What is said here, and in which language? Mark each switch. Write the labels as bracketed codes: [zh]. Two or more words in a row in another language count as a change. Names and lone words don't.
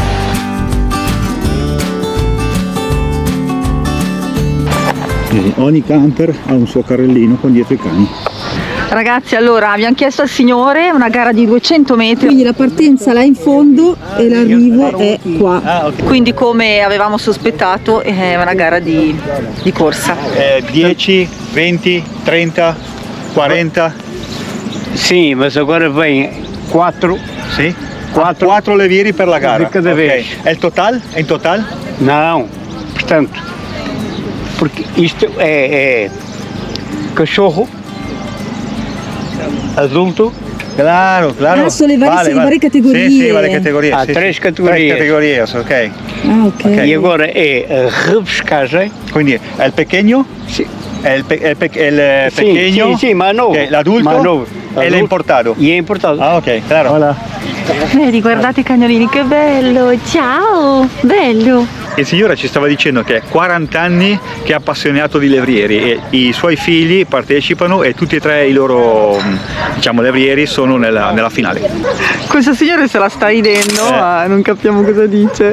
[it] Ogni camper ha un suo carrellino con dietro i cani. Ragazzi, allora abbiamo chiesto al signore una gara di 200 metri, quindi la partenza là in fondo e l'arrivo è qua. Quindi, come avevamo sospettato, è una gara di corsa. 10, 20, 30, 40? [pt] Sim, mas agora vem 4. [it] Sì? 4 levieri per la gara. [pt] di cada vez. [it] È il total? È in total? [pt] Não, portanto, porque isto é cachorro, adulto. Claro. [it] Ah, sono le varie categorie. Sì, varie categorie. [pt] Há [it] sì, 3 sì. [pt] categorias. [it] 3 categorie, ok. Ah, ok. [pt] E agora é a repescagem. [it] Quindi è il pequeño, [pt] Sim, [it] è il pequeño, [pt] sim, mais novo. [it] che è l'adulto [pt] Mais novo. [it] e l'importato. [pt] E é importado. Ah, ok, claro. Hola. [it] Vedi, guardate i cagnolini, che bello. Ciao, bello. Il signore ci stava dicendo che è 40 anni che è appassionato di levrieri e i suoi figli partecipano e tutti e 3 i loro, diciamo, levrieri sono nella finale. Questo signore se la sta ridendo, ma non capiamo cosa dice.